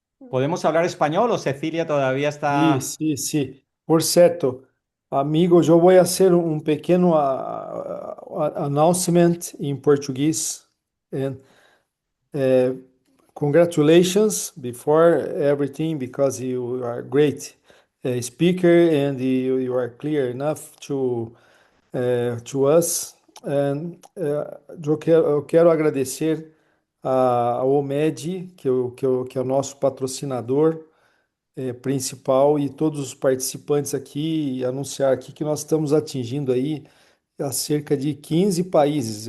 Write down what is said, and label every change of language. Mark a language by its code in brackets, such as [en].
[es] ¿Podemos hablar español o Cecilia todavía está? Sí, sí, sí. Por cierto, amigo, [pt] eu vou fazer pequeno [en] announcement [pt] em português. [en] And, congratulations before everything, because you are a great speaker and you are clear enough to us. [pt] And, eu quero agradecer ao OMED, que é o nosso patrocinador principal, e todos os participantes aqui, e anunciar aqui que nós estamos atingindo aí a cerca de 15 países.